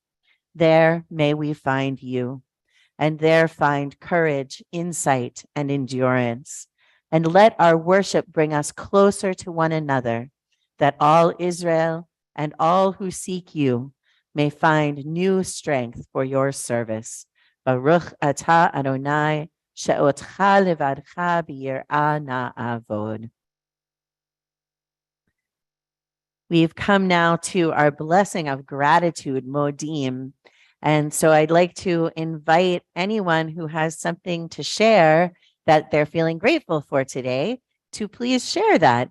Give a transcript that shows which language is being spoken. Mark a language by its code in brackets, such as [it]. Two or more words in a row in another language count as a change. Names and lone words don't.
[en] There may we find you, and there find courage, insight, and endurance. And let our worship bring us closer to one another, that all Israel and all who seek you may find new strength for your service. [he] ברוך אתה אדוני, שאותך לבדך ביראה נעבוד. [en] We've come now to our blessing of gratitude, Modim. And so I'd like to invite anyone who has something to share that they're feeling grateful for today to please share that.